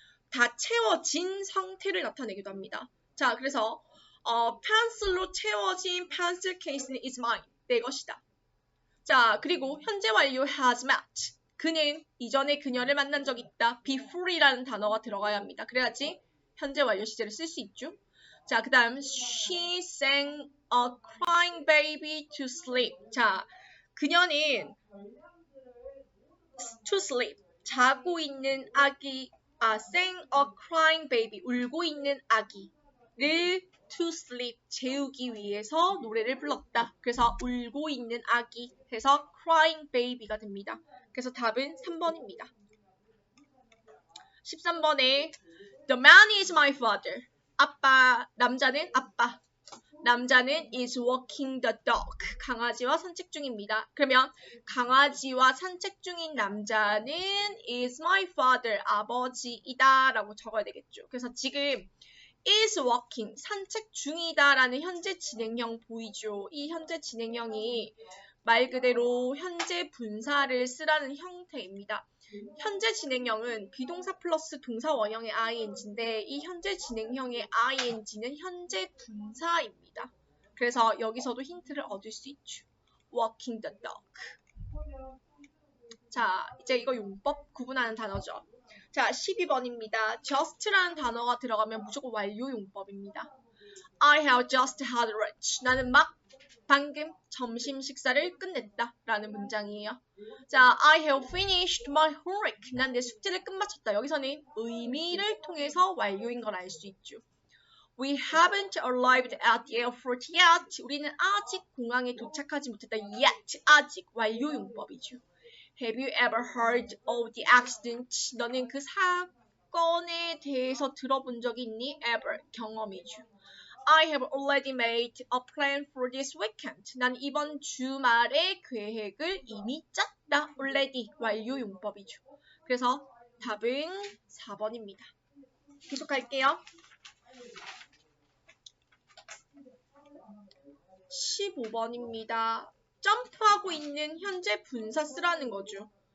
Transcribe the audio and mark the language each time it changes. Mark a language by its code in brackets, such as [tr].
[ko] 다 채워진 상태를 나타내기도 합니다. 자, 그래서 pencil로 채워진 pencil case는 [en] is mine. [ko] 내 것이다. 자, 그리고 현재 완료 has met. 그는 이전에 그녀를 만난 적이 있다. before이라는 단어가 들어가야 합니다. 그래야지 현재 완료 시제를 쓸 수 있죠. [en] 자, 그 다음 she sang a crying baby to sleep. [ko] 자, 그녀는 to sleep, 자고 있는 아기, [en] sang a crying baby, [ko] 울고 있는 아기를 to sleep, 재우기 위해서 노래를 불렀다. 그래서 울고 있는 아기 해서 crying baby가 됩니다. 그래서 답은 3번입니다. [en] 13번에 The man is my father. [ko] 아빠, 남자는 아빠. [en] 남자는 is walking the dog. [ko] 강아지와 산책 중입니다. 그러면 강아지와 산책 중인 남자는 [en] is my father. [ko] 아버지이다 라고 적어야 되겠죠. 그래서 지금 is walking, 산책 중이다 라는 현재 진행형 보이죠. 이 현재 진행형이 말 그대로 현재 분사를 쓰라는 형태입니다. 현재 진행형은 비동사 플러스 동사 원형의 ing인데 이 현재 진행형의 ing는 현재 분사입니다. 그래서 여기서도 힌트를 얻을 수 있죠. [en] walking the dog. [ko] 자, 이제 이거 용법 구분하는 단어죠. 자, 12번입니다. just라는 단어가 들어가면 무조건 완료 용법입니다. [en] I have just had lunch. [ko] 나는 방금 점심 식사를 끝냈다 라는 문장이에요. [en] 자, I have finished my homework. [ko] 난 내 숙제를 끝마쳤다. 여기서는 의미를 통해서 완료인 걸 알 수 있죠. [en] We haven't arrived at the airport yet. [ko] 우리는 아직 공항에 도착하지 못했다. Yet, 아직 완료 용법이죠. [en] Have you ever heard of the accident? [ko] 너는 그 사건에 대해서 들어본 적이 있니? Ever, 경험이죠. [en] I have already made a plan for this weekend. [ko] 난 이번 주말에 계획을 이미 짰다. already, 완료 용법이죠. 그래서 답은 4번입니다. 계속할게요. 15번입니다. 점프하고 있는 현재 분사 쓰라는 거죠.